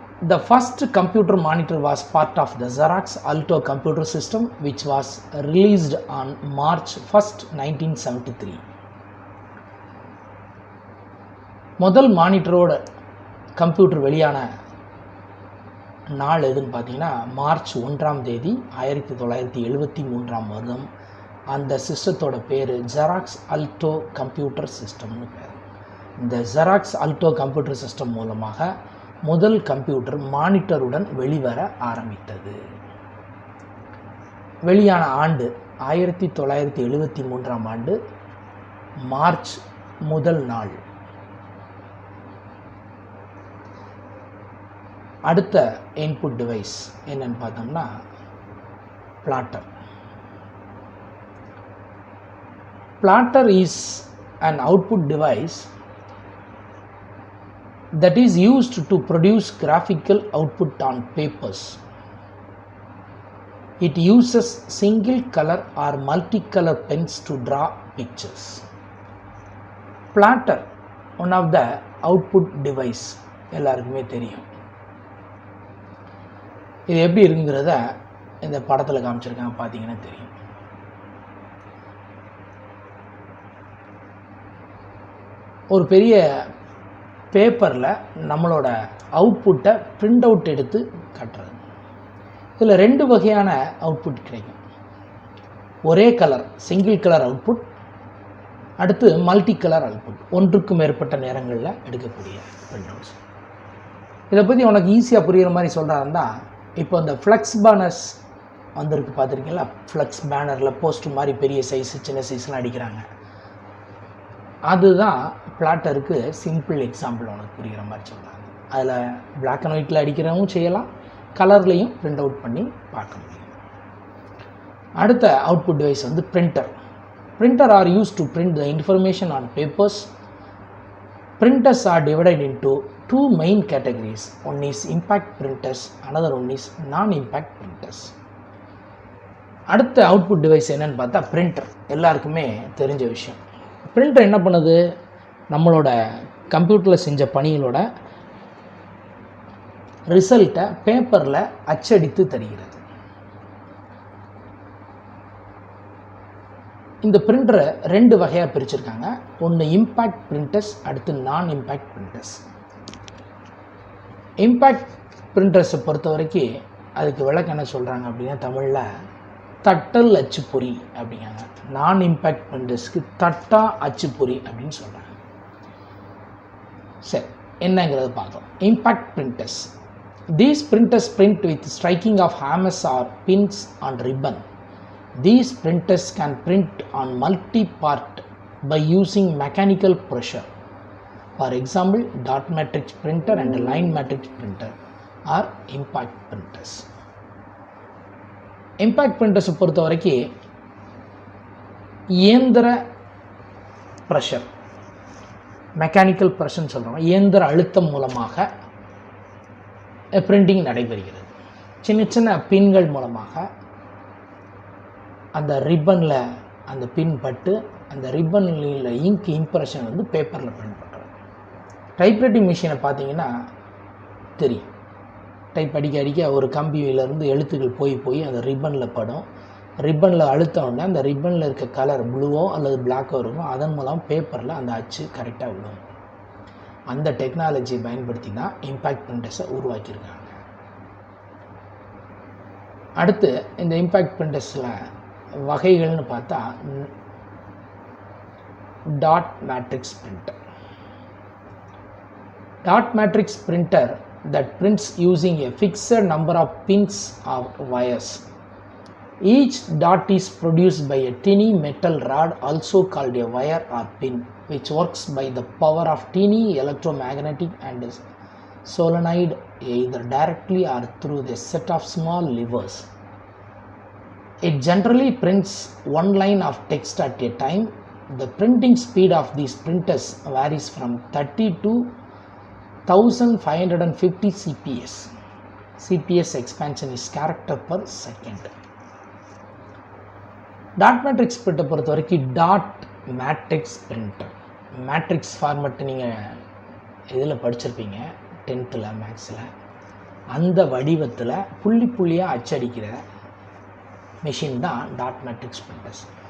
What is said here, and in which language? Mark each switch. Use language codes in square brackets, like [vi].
[en] The first computer monitor was part of the Xerox Alto computer system, which was released on March 1st, 1973. [ta] முதல் மானிட்டரோட computer வெளியான நாள் எதுன்னு பார்த்தீங்கன்னா March 1ஆம் தேதி 1973ஆம் வருடம். அந்த சிஸ்டத்தோட பேர் ஜெராக்ஸ் அல்டோ கம்ப்யூட்டர் சிஸ்டம்னு பேர். இந்த ஜெராக்ஸ் அல்டோ கம்ப்யூட்டர் சிஸ்டம் மூலமாக முதல் கம்ப்யூட்டர் மானிட்டருடன் வெளிவர ஆரம்பித்தது. வெளியான ஆண்டு 1973ஆம் ஆண்டு மார்ச் முதல் நாள். அடுத்த இன்புட் டிவைஸ் என்னன்னு பார்த்தோம்னா platter. [en] Plotter is an output device that is used to produce graphical output on papers. It uses single color or multicolor pens to draw pictures. Platter, one of the output device, [ta] எல்லாருக்குமே தெரியும். இது எப்படி இருக்குங்கிறத இந்த படத்தில் காமிச்சிருக்காங்க, பார்த்தீங்கன்னா தெரியும். ஒரு பெரிய பேப்பரில் நம்மளோட அவுட்புட்டை பிரிண்ட் அவுட் எடுத்து கட்டுறது. இதில் 2 வகையான அவுட்புட் கிடைக்கும். ஒரே கலர் சிங்கிள் கலர் அவுட்புட், அடுத்து மல்டி கலர் அவுட்புட், ஒன்றுக்கும் மேற்பட்ட நேரங்களில் எடுக்கக்கூடிய பிரிண்ட் அவுட்ஸ். இதை பற்றி உனக்கு ஈஸியாக புரிகிற மாதிரி சொல்கிறாருந்தா, இப்போ இந்த ஃப்ளெக்ஸ் பேனர்ஸ் வந்திருக்கு, பார்த்துருக்கீங்களா? ஃப்ளெக்ஸ் பேனரில் போஸ்ட் மாதிரி பெரிய சைஸு சின்ன சைஸ்லாம் அடிக்கிறாங்க. அதுதான் பிளாட்டருக்கு சிம்பிள் எக்ஸாம்பிள் உனக்கு புரிகிற மாதிரி சொல்கிறாங்க. அதில் பிளாக் அண்ட் ஒயிட்டில் அடிக்கிறவும் செய்யலாம், கலர்லேயும் பிரிண்ட் அவுட் பண்ணி பார்க்க முடியும். அடுத்த அவுட்புட் டிவைஸ் வந்து printer. [en] Printer are use to print the information on papers. Printers are divided into 2 main categories. One is impact printers, another one is non-impact printers. [ta] அடுத்த output device என்னன்னு பார்த்தா printer. எல்லாருக்குமே தெரிஞ்ச விஷயம். பிரிண்டர் என்ன பண்ணுது? நம்மளோட கம்ப்யூட்டரில் செஞ்ச பணிகளோட ரிசல்ட்டை பேப்பரில் அச்சடித்து தருகிறது. இந்த பிரிண்டரை 2 வகையாக பிரிச்சிருக்காங்க. ஒன்று இம்பேக்ட் பிரிண்டர்ஸ், அடுத்து நான் இம்பேக்ட் பிரிண்டர்ஸ். இம்பேக்ட் பிரிண்டர்ஸை பொறுத்த வரைக்கும் அதுக்கு விளக்கம் என்ன சொல்கிறாங்க அப்படின்னா, தமிழில் தட்டல் அச்சுப்பொறி அப்படிங்காங்க. நான் இம்பேக்ட் பிரிண்டர்ஸ்க்கு தட்டா அச்சுப்பொறி அப்படின்னு சொல்கிறாங்க. சரி, என்னங்கிறத பார்த்தோம். Impact printers. [en] These printers print with striking of hammers or pins on ribbon. These printers can print on multi-part by using mechanical pressure. For example, dot matrix printer and line matrix printer are impact printers. [ta] Impact printers பொறுத்த வரைக்கும் இயந்திர pressure, mechanical ப்ரெஷர்னு சொல்கிறோம், இயந்திர அழுத்தம் மூலமாக printing நடைபெறுகிறது. சின்ன சின்ன பின்கள் மூலமாக அந்த ரிப்பனில் அந்த பின் பட்டு அந்த ரிப்பனில் இங்க் இம்ப்ரெஷன் வந்து பேப்பரில் பிரிண்ட் பண்ணுறோம். டைப்ரைட்டிங் மிஷினை பார்த்தீங்கன்னா தெரியும். டைப் அடிக்க அடிக்க ஒரு கம்பியிலேருந்து எழுத்துக்கள் போய் அந்த ரிப்பனில் படும். ரிப்பனில் அழுத்தோடனே அந்த ரிப்பனில் இருக்க கலர் ப்ளூவோ அல்லது பிளாக்கோ இருக்கும். அதன் மூலம் பேப்பரில் அந்த அச்சு கரெக்டாக விடும். அந்த டெக்னாலஜியை பயன்படுத்தி தான் இம்பேக்ட் பிரிண்டர்ஸை உருவாக்கியிருக்காங்க. அடுத்து இந்த இம்பேக்ட் பிரிண்டர்ஸில் வகைகள்னு பார்த்தா dot matrix printer. [en] Dot matrix printer that prints using a fixed number of pins or wires. Each dot is produced by a tiny metal rod, also called a wire or pin, which works by the power of tiny electromagnetic and solenoid, either directly or through the set of small levers. It generally prints one line of text at a time. The printing speed of these printers varies from 30 to 1550 CPS. CPS expansion is character per second. [ta] Dot matrix பிரிண்டை பொறுத்த வரைக்கும் dot matrix printer, matrix format நீங்கள் இதில் படிச்சிருப்பீங்க 10th மேக்ஸில். அந்த வடிவத்தில் புள்ளி புள்ளியாக அச்சடிக்கிற மிஷின் தான் டாட் மேட்ரிக்ஸ் பிரிண்டர்ஸ்.